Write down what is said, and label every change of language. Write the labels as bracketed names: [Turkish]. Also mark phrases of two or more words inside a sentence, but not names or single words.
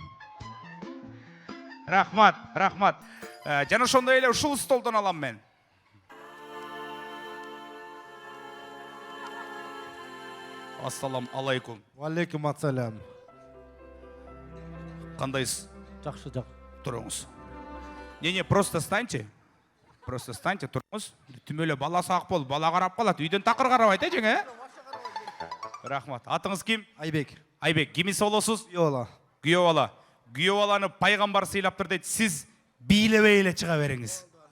[Kyrgyz] Рахмат. Жана ошондой эле ушул столдон алам мен. [Arabic] السلام عليكم. عليكم السلام. [Kyrgyz] Кандайсыз? [Kazakh] Жақсы. [Kyrgyz] Туруңуз. [Russian] Не, просто станьте. [Kyrgyz] Туруңуз. Түмөлө бала сак бол, бала карап калат. Үйдөн такыр карабайт, жеңе. Рахмат. Атыңыз ким? Айбек. Кимиси болосуз? Күйөө бала. Күйөө баланы пайгамбар сыйлаптыр дейт. Сиз бийлебей эле чыга бериңиз.